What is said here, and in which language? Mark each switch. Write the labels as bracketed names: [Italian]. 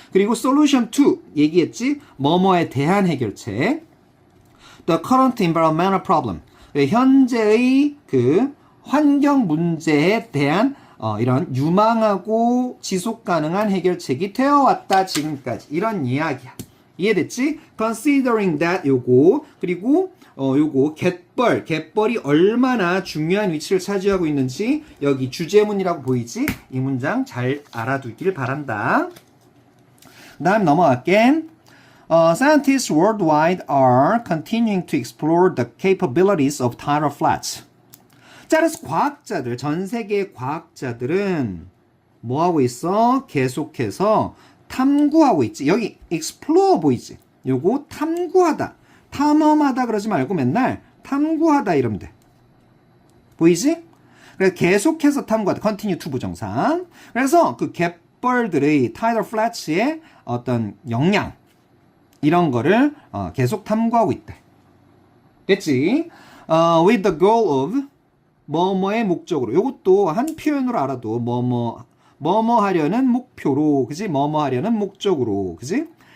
[Korean] 그리고 [English] solution to [Korean] 얘기했지 뭐뭐에 대한 해결책 [English] the current environmental problem [Korean] 현재의 그 환경 문제에 대한 이런 유망하고 지속 가능한 해결책이 되어왔다 지금까지 이런 이야기야. 이해됐지? [English] Considering that [Korean] 요거 그리고 요거 갯벌이 얼마나 중요한 위치를 차지하고 있는지 여기 주제문이라고 보이지? 이 문장 잘 알아두길 바란다. 다음 넘어갈게. [English] Scientists worldwide are continuing to explore the capabilities of tidal flats. [Korean] 자, 그래서 과학자들, 전 세계 과학자들은 뭐 하고 있어? 계속해서 탐구하고 있지. 여기 explore 보이지? 요거 탐구하다. 탐험하다 그러지 말고 맨날 탐구하다 이러면 돼. 보이지? 그래서 계속해서 탐구하다. [English] continue to [Korean] 부정사. 그래서 그 갯벌들의 tidal flats의 어떤 역량 이런 거를 계속 탐구하고 있대. 됐지? [English] With the goal of [Korean] 뭐뭐의 목적으로. 요것도 한 표현으로 알아도 뭐뭐 하려는 목표로, 그지? 뭐뭐 하려는 목적으로, 그지?